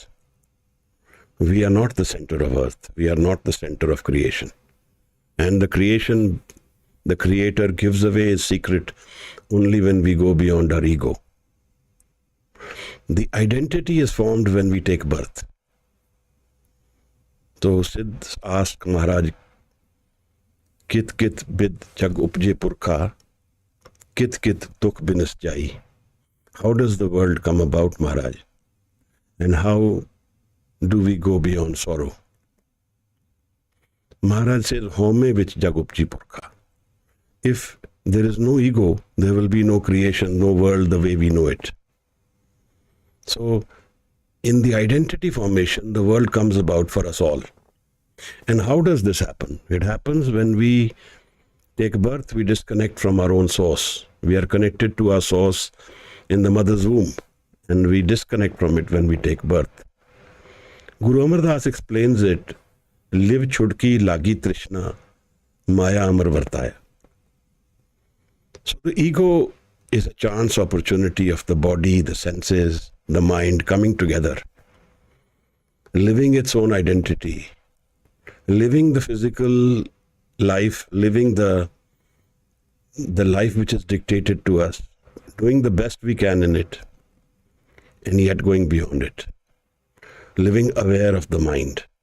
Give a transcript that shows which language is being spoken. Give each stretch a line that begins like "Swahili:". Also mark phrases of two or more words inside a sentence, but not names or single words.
English: We are not the center of earth. We are not the center of creation. And the creator gives away his secret only when we go beyond our ego. The identity is formed when we take birth. So Siddh asked Maharaj,
Punjabi: ਕਿਤੁ ਕਿਤੁ ਬਿਧਿ ਜਗੁ ਉਪਜੈ ਪੁਰਖਾ ਕਿਤੁ ਕਿਤੁ ਦੁਖਿ ਬਿਨਸਿ ਜਾਈ.
English: How does the world come about, Maharaj? And how do we go beyond sorrow?
Punjabi: Maharaj says, ਹਉਮੈ ਵਿਚਿ ਜਗੁ ਉਪਜੈ ਪੁਰਖਾ.
English: If there is no ego, there will be no creation, no world the way we know it. So, in the identity formation, the world comes about for us all. And how does this happen? It happens when we take birth, we disconnect from our own source. We are connected to our source in the mother's womb, and we disconnect from it when we take birth.
Punjabi: Guru Amar Das
English: explains it,
Punjabi: ਲਿਵ ਛੁੜਕੀ ਲਗੀ ਤ੍ਰਿਸਨਾ ਮਾਇਆ ਅਮਰੁ ਵਰਤਾਇਆ.
English: So the ego is a chance opportunity of the body, the senses, the mind coming together, living its own identity, living the physical life, living the life which is dictated to us, doing the best we can in it, and yet going beyond it, living aware of the mind.